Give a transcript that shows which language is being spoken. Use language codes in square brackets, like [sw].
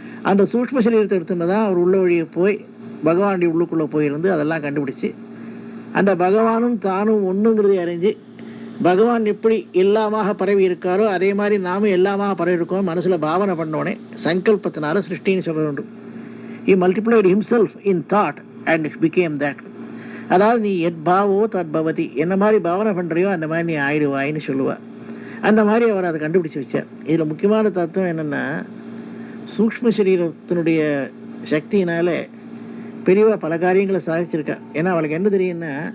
[ta] அந்த சூக்ஷ்ம சரீரத்தை எடுத்துன்னு தான் அவர் உள்ள வழியை போய் பகவானுடைய உள்ளுக்குள்ளே போயிருந்து அதெல்லாம் கண்டுபிடிச்சி அந்த பகவானும் தானும் ஒன்றுங்கிறதை அறிஞ்சு, பகவான் எப்படி எல்லாமாக பரவி இருக்காரோ அதே மாதிரி நாமும் எல்லாமாக பரவி இருக்கோம் மனசில் பாவனை பண்ணோடனே சங்கல்பத்தினால சிருஷ்டின்னு சொல்ல வேண்டும். [en] He multiplied himself in thought and became that. [ta] அதாவது நீ [sa] எத் பாவோ தத் பவதி, [ta] என்ன மாதிரி பாவனை பண்ணுறியோ அந்த மாதிரி நீ ஆயிடுவாயின்னு சொல்லுவாள். அந்த மாதிரி அவர் அதை கண்டுபிடிச்சி வச்சார். இதில் முக்கியமான தத்துவம் என்னென்னா, சூக்ஷ்ம சரீரத்தினுடைய சக்தியினால் பெரியவா பல காரியங்களை சாதிச்சிருக்கா. ஏன்னா அவளுக்கு என்ன தெரியும்னா,